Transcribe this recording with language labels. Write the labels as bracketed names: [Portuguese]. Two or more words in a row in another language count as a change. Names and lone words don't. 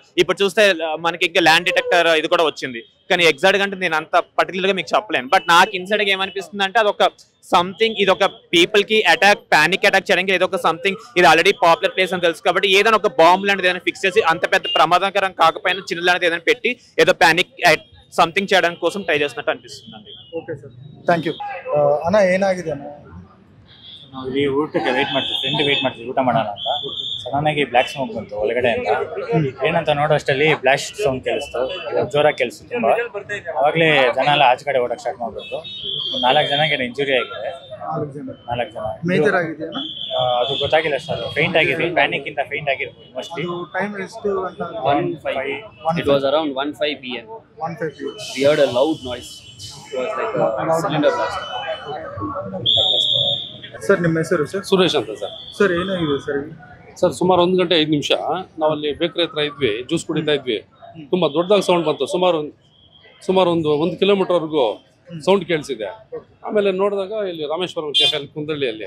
[Telugu] ఇప్పుడు చూస్తే మనకి ఇంకా ల్యాండ్ డిటెక్టర్ ఇది కూడా వచ్చింది. కానీ ఎగ్జాక్ట్ గా అంటే నేను అంత పర్టికులర్ గా మీకు చెప్పలేను. బట్ నాకు ఇన్సైడ్ గా ఏమనిపిస్తుంది అంటే అది ఒక సంథింగ్, ఇది ఒక [English] people ki panic attack [Telugu] చేయడానికి ఏదో ఒక సంథింగ్. ఇది ఆల్రెడీ పాపులర్ ప్లేస్ అని తెలుసు కాబట్టి ఏదైనా ఒక బాంబు లాంటిది ఏదైనా ఫిక్స్ చేసి అంత పెద్ద ప్రమాదకరం కాకపోయినా చిన్న లాంటిది ఏదైనా పెట్టి ఏదో పానిక్ సంథింగ్ చేయడానికి కోసం ಟ್ರೈ చేస్తున్నట్టు ಅನಿಸುತ್ತೆ. [English] Okay sir, thank you. [Kannada] ಅಣ್ಣ ಏನಾಗಿದೆ ಅಣ್ಣ? ನಾವು ಇಲ್ಲಿ ಊಟಕ್ಕೆ ವೇಟ್ ಮಾಡ್ತೀವಿ, ಫ್ರೆಂಡ್ ವೇಟ್ ಮಾಡ್ತೀವಿ ಊಟ ಮಾಡೋಣ ಅಂತ. ಸಡನ್ ಆಗಿ [English] black smoke [Kannada] ಬಂತು ಒಳಗಡೆ ಅಂತ. ಏನಂತ ನೋಡೋ ಅಷ್ಟರಲ್ಲಿ [English] blast sound [Kannada] ಕೇಳಿಸ್ತು, ಜೋರಾಗಿ ಕೇಳಿಸ್ತು ತುಂಬ. ಅವಾಗಲೇ ಜನ ಎಲ್ಲ ಆಚೆ ಕಡೆ ಓಡಕ್ಕೆ ಸ್ಟಾರ್ಟ್ ಮಾಡ್ಬಿಟ್ಟು 4 ಜನಕ್ಕೆ ಇಂಜುರಿ ಆಗಿದೆ. 4 ಜನ ಮೇಜರ್ ಆಗಿದೆ. ಅದು ಗೊತ್ತಾಗಿಲ್ಲ ಸರ್, ಫೇಂಟ್ ಆಗಿದೆ, ಪ್ಯಾನಿಕ್ ಇಂದ ಫೇಂಟ್ ಆಗಿರ್ಬೋದು ಮೋಸ್ಟ್ಲಿ. ಟೈಮ್ ಎಷ್ಟು ಅಂತ? 1:05. [English] It was around 1:05 p.m. 1:05 p.m. We heard a loud noise. It was like a cylinder blast. [Kannada] ಸರ್ ನಿಮ್ಮ ಹೆಸರು ಸರ್? ಸುರೇಶ್ ಅಂತ ಸರ್. ಸರ್ ಏನಾಗಿದೆ ಸರ್? ಸರ್ ಸುಮಾರು 1 ಗಂಟೆ 5 ನಿಮಿಷ ನಾವಲ್ಲಿ ಬೇಕರಿ ಹತ್ರ ಇದ್ವಿ, ಜ್ಯೂಸ್ ಕುಡಿತಾ ಇದ್ವಿ. ತುಂಬ ದೊಡ್ಡದಾಗಿ ಸೌಂಡ್ ಬಂತು, ಸುಮಾರು ಒಂದು ಕಿಲೋಮೀಟರ್ವರೆಗೂ ಸೌಂಡ್ ಕೇಳಿಸಿದೆ. ಆಮೇಲೆ ನೋಡಿದಾಗ ಇಲ್ಲಿ ರಾಮೇಶ್ವರಂ ಕೆಫೆಯಲ್ಲಿ ಕುಂದಳ್ಳಿಯಲ್ಲಿ.